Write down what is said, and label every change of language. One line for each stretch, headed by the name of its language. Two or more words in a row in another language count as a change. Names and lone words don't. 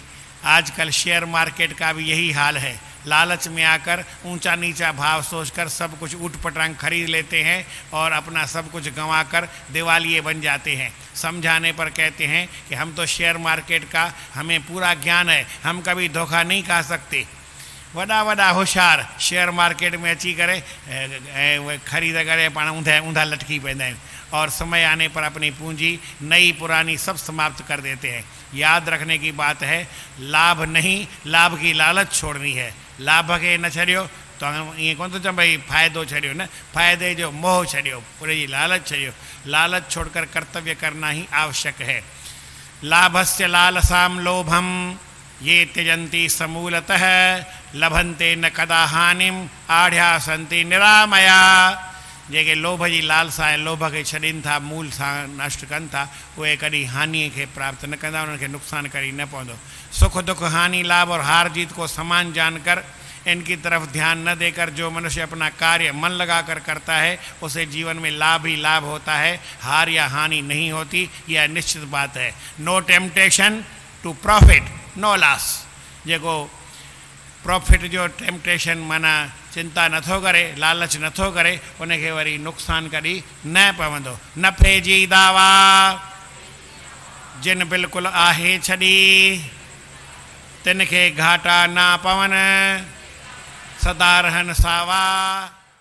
Hindi: आजकल
English: share market
Hindi: का भी यही हाल है। लालच में आकर ऊंचा नीचा भाव सोचकर सब कुछ ऊट पटांग खरीद लेते हैं और अपना सब कुछ गंवाकर दिवालिये बन जाते हैं। समझाने पर कहते हैं कि हम तो
English: share market
Hindi: का हमें पूरा ज्ञान है, हम कभी धोखा नहीं खा सकते।
Sindhi: वॾा वॾा होशियार
English: share market
Sindhi: में अची करे खरीद करे पाण ऊंधा ऊंधा लटकी पवंदा आहिनि
Hindi: और समय आने पर अपनी पूंजी नई पुरानी सब समाप्त कर देते हैं। याद रखने की बात है, लाभ नहीं, लाभ की लालच छोड़नी है।
Sindhi: लाभ के न छॾियो तो ईअं कोन थो चवां भई फ़ाइदो छॾियो, न, फ़ाइदे जो मोह छॾियो, पूरे जी लालच छॾियो।
Hindi: लालच छोड़कर कर्तव्य करना ही आवश्यक है।
Sanskrit: लाभस्य लालसाम लोभम ये त्यजन्ति समूलतः लभन्ते न कदा हानिम आढ़या संति निरामया।
Sindhi: जेके लोभ जी लालसा ऐं लोभ खे छॾीनि था, मूल सां नष्ट कनि था, उहे कॾहिं हानि खे प्राप्त न कंदा, उन्हनि खे नुक़सानु करी न पवंदो।
Hindi: सुख दुख हानि लाभ और हार जीत को समान जानकर इनकी तरफ ध्यान न देकर जो मनुष्य अपना कार्य मन लगाकर करता है उसे जीवन में लाभ ही लाभ होता है, हार या हानि नहीं होती। यह निश्चित बात है।
English: no temptation to profit no loss.
Sindhi: जेको प्रॉफिट जो टेम्पटेशन माना चिंता नथो करे, लालच नथो करे, उनखे वरी नुक़सानु कॾहिं न पवंदो। नफ़े जी दावा जिन बिल्कुलु आहे छॾी तिन खे घाटा न पवन, सदा रहन सावा।